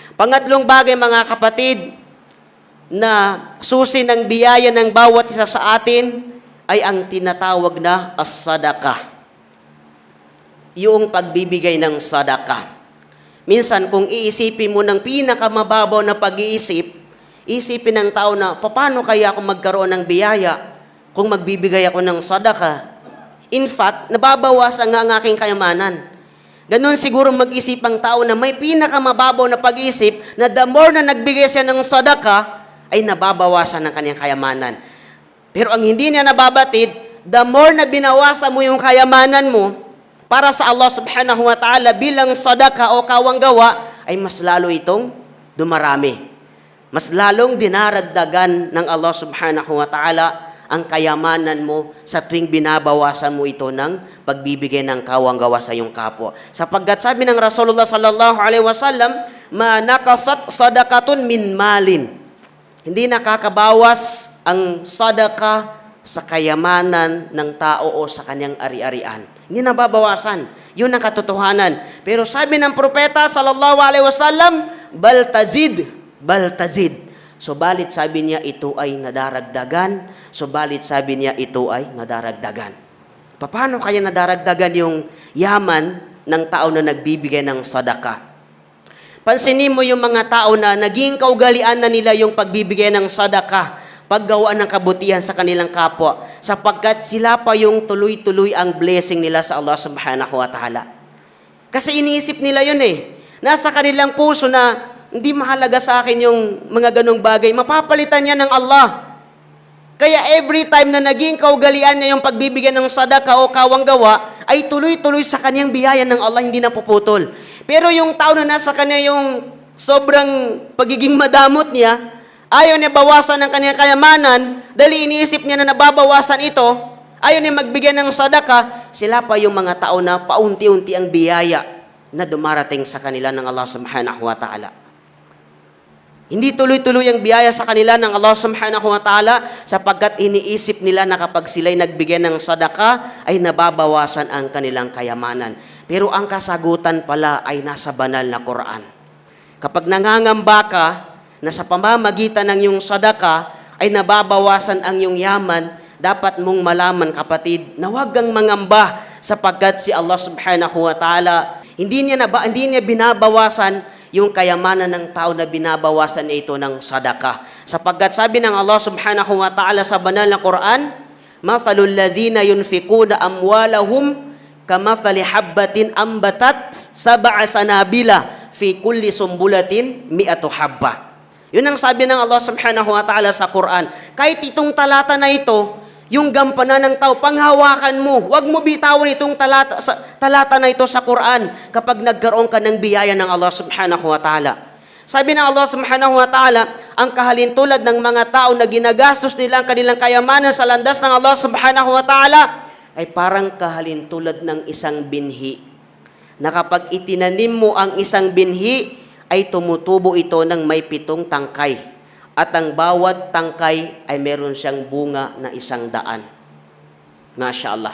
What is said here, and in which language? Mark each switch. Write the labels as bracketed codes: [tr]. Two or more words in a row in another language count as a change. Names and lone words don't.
[tl] Pangatlong bagay mga kapatid, na susi ng biyaya ng bawat isa sa atin ay ang tinatawag na as-sadaqah. Yung pagbibigay ng sadaqah. Minsan kung iisipin mo ng pinakamababaw na pag-iisip, isipin ng tao na, paano kaya ako magkaroon ng biyaya kung magbibigay ako ng sadaqah? [en] In fact, [tl] nababawasan nga ang aking kayamanan. Ganon siguro mag-isip ang tao na may pinakamababaw na pag-iisip na [en] the more [tl] na nagbigay siya ng sadaqah, ay nababawasan ng kanyang kayamanan. Pero ang hindi niya nababatid, [en] the more [tl] na binawasan mo yung kayamanan mo para sa Allah [ar] سبحانه وتعالى [tl] bilang sadaka o kawanggawa, ay mas lalo itong dumarami. Mas lalong dinaragdagan ng Allah [ar] سبحانه وتعالى [tl] ang kayamanan mo sa tuwing binabawasan mo ito ng pagbibigay ng kawanggawa sa iyong kapwa. Sapagkat sabi ng Rasulullah [ar] صلى الله عليه وسلم, ما نقصت صدقة من مال. [tl] Hindi nakakabawas ang sadaka sa kayamanan ng tao o sa kanyang ari-arian. Hindi nababawasan. Yun ang katotohanan. Pero sabi ng propeta [ar] صلى الله عليه وسلم, بل تزيد. [tl] Subalit sabi niya ito ay nadaragdagan. Subalit sabi niya ito ay nadaragdagan. Paano kaya nadaragdagan yung yaman ng tao na nagbibigay ng sadaka? Pansinin mo yung mga tao na naging kaugalian na nila yung pagbibigay ng sadaka, paggawa ng kabutihan sa kanilang kapwa, sapagkat sila pa yung tuloy-tuloy ang blessing nila sa Allah [ar] سبحانه وتعالى. [tl] Kasi iniisip nila yun Nasa kanilang puso na hindi mahalaga sa akin yung mga ganong bagay. Mapapalitan niya ng Allah. Kaya [en] every time [tl] na naging kaugalian niya yung pagbibigay ng sadaka o kawanggawa, ay tuloy-tuloy sa kanyang biyaya ng Allah, hindi napuputol. Pero yung tao na nasa kanya yung sobrang pagiging madamot niya, ayaw niya bawasan ng kanyang kayamanan, dahil iniisip niya na nababawasan ito, ayaw niya magbigay ng sadaka, sila pa yung mga tao na paunti-unti ang biyaya na dumarating sa kanila ng Allah [ar] سبحانه وتعالى. [tl] Hindi tuloy-tuloy ang biyaya sa kanila ng Allah [ar] سبحانه وتعالى [tl] sapagkat iniisip nila na kapag sila'y nagbigay ng sadaka ay nababawasan ang kanilang kayamanan. Pero ang kasagutan pala ay nasa banal na Quran. Kapag nangangamba ka na sa pamamagitan ng iyong sadaka ay nababawasan ang iyong yaman, dapat mong malaman kapatid na huwag kang mangamba sapagkat si Allah [ar] سبحانه وتعالى [tl] hindi niya binabawasan yung kayamanan ng tao na binabawasan niya ito ng sadaka. Sapagkat sabi ng Allah [ar] سبحانه وتعالى [tl] sa banal na Quran, [ar] مثل الذين ينفقون أموالهم كمثل حبة أنبتت سبع سنابل في كل سنبلة مائة حبة. [tl] Yun ang sabi ng Allah [ar] سبحانه وتعالى [tl] sa Quran. Kahit itong talata na ito, yung gampanan ng tao, panghawakan mo. Huwag mo bitawan itong talata na ito sa Quran kapag nagkaroon ka ng biyaya ng Allah [ar] سبحانه وتعالى. [tl] Sabi ng Allah [ar] سبحانه وتعالى, [tl] ang kahalintulad ng mga tao na ginagastos nila ang kanilang kayamanan sa landas ng Allah [ar] سبحانه وتعالى [tl] ay parang kahalintulad ng isang binhi. Na kapag itinanim mo ang isang binhi, ay tumutubo ito ng may 7 tangkay. At ang bawat tangkay ay meron siyang bunga na 100. [ar] ما شاء الله.